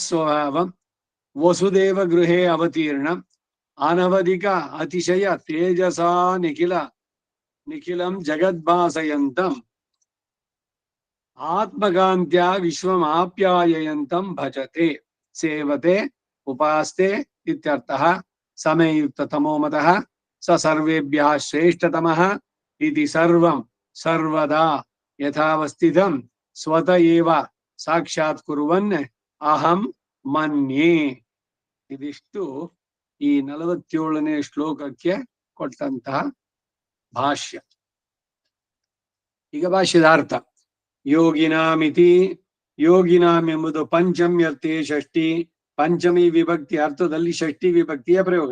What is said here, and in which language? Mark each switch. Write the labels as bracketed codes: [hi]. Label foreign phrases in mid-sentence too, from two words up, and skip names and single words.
[sa] ಸ್ವಭಾವಂ ವಸುದೇವ ಗೃಹೇ ಅವತೀರ್ಣ ಅನವಧಿಕ ಅತಿಶಯ ತೇಜಸಾ ನಿಖಿಲಂ ಜಗದ್ಭಾಸಯಂತಂ ಆತ್ಮಗಾಂತ್ಯ ವಿಶ್ವಮಾಪ್ಯಾಯಯಂತಂ ಭಜತೆ ಸೇವತೆ ಉಪಾಸ್ತೆ ಇತ್ಯರ್ಥಃ ಸಮಯುಕ್ತ ತಮೋಮತಃ ಸ ಸರ್ವೇಭ್ಯಃ ಶ್ರೇಷ್ಠತಮಃ ಇತಿ ಸರ್ವಂ ಸರ್ವದಾ ಯಥಾವಸ್ಥಿತಂ ಸ್ವತ ಏವ ಸಾಕ್ಷಾತ್ ಕುರುವನ್ ಅಹಂ ಮನ್ಯೆ. [kn] ಇದಿಷ್ಟು ಈ 47ನೇ ಶ್ಲೋಕಕ್ಕೆ ಕೊಟ್ಟಂತಹ ಭಾಷ್ಯ. ಈಗ ಭಾಷ್ಯದ ಅರ್ಥ. [sa] ಯೋಗಿನಾಮಿತಿ, ಯೋಗಿನಾಮ್ [kn] ಎಂಬುದು [sa] ಪಂಚಮ್ಯರ್ಥೆ ಷಷ್ಠಿ, [kn] ಪಂಚಮಿ ವಿಭಕ್ತಿ ಅರ್ಥದಲ್ಲಿ ಷಷ್ಠಿ ವಿಭಕ್ತಿಯ ಪ್ರಯೋಗ.